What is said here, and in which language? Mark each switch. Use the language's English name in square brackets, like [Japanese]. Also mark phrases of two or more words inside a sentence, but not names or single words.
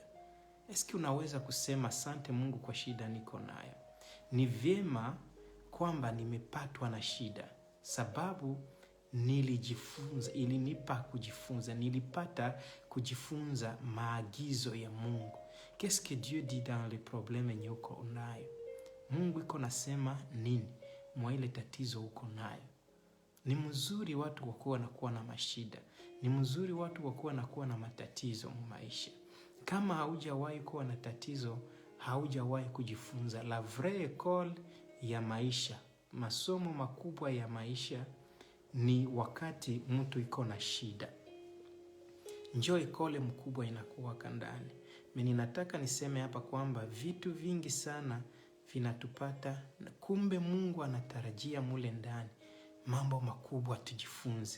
[Swahili] Eski unaweza kusema asante Mungu kwa shida niko nayo? Ni vyema kwamba nimepatwa na shida sababu nilijifunza, ilinipa kujifunza, nilipata kujifunza maagizo ya Mungu. [French] Qu'est-ce que Dieu dit dans les problèmes [Swahili] yenye uko unayo? Mungu iko nasema nini mwa ile tatizo uko nayo? Ni mzuri watu wakuwa nakuwa na mashida. Ni mzuri watu wakuwa nakuwa na matatizo maisha. Kama haujawahi kuwa na tatizo, haujawahi kujifunza. [French] La vraie école [Swahili] ya maisha, masomo makubwa ya maisha ni wakati mtu iko na shida. Njoo ikole mkubwa inakuwa kandani. Mimi nataka niseme hapa kwamba vitu vingi sana vinatupata, kumbe Mungu anatarajia mule ndani mambo makubwa tujifunze.